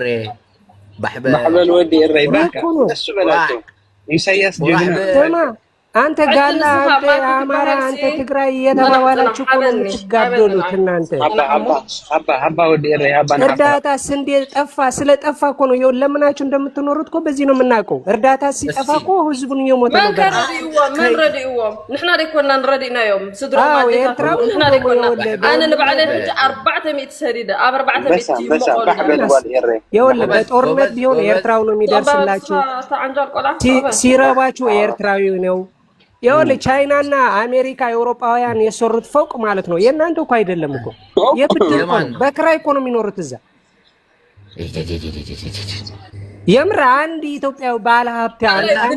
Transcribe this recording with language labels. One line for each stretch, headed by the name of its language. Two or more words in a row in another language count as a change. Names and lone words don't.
Amharic: ባሕበል ወዲ እሬ ባካ እሱ በላቸው ኢሳያስ ጀግና አንተ ጋላ አንተ አማራ አንተ ትግራይ የተባባላችሁ እኮ ነው የምትጋደሉት እናንተ። አባ ወዲ እሬ እርዳታ ስንዴ ጠፋ ስለጠፋ እኮ ነው ይኸው ለምናችሁ እንደምትኖሩት እኮ በዚህ ነው የምናውቀው። እርዳታ ሲጠፋ እኮ ህዝቡን እየሞተ ነው።
Tigrinya: ምን ረዲኡዎም ንሕና ደይኮና ንረዲናዮም ስድሮ ማለት ንሕና ደይኮና ኣነ ንባዕለ 400 ሰዲደ ኣብ 400
Amharic: ይኸውልህ በጦርነት ቢሆን ኤርትራው ነው የሚደርስላችሁ። ሲረባችሁ ኤርትራዊ ነው። ይኸውልህ ቻይናና አሜሪካ አውሮፓውያን የሰሩት ፎቅ ማለት ነው የእናንተ እኮ አይደለም እኮ የብድር በክራይ እኮ ነው የሚኖሩት እዛ። የምር አንድ ኢትዮጵያዊ ባለ ሀብት አለና